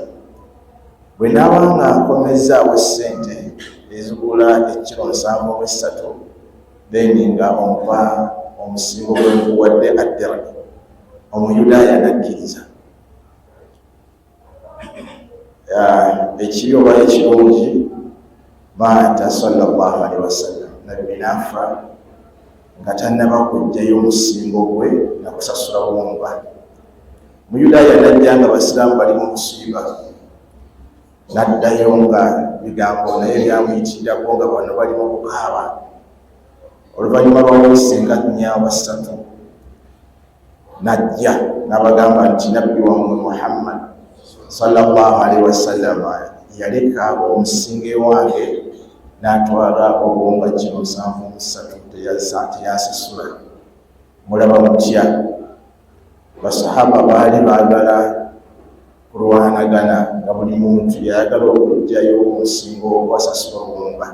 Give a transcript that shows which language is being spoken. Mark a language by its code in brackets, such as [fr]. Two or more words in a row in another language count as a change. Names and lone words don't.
[lg] Bwe naaba nga nkomezaawo ssente ezigula ekiro 73 then nga ompa omusingo gwe nkuwadde addira. Omuyudaaya nakkiriza. Ekibi oba ekirungi maata [ar] صلى الله عليه وسلم, [lg] nabbi n'afa nga tannaba kuggyayo omusingo gwe na kusasula buwunga. Muyudaaya najja nga basiraamu bali mu musiiba, n'addayo nga bigambo naye byamuyitirirako nga bano bali mu kukaaba. Oluvannyuma lw'obuyise nga 4 najja n'abagamba nti nabbi wammwe Muhammad [ar] صلى الله عليه وسلم [lg] yaleka omusinge wange n'atwala obuwunga kilo 73 teyasasula. Mulaba mutya basahaba baali baagala kulwanagana nga buli muntu yayagala okuggyayo omusingo ogwasasula obuwunga.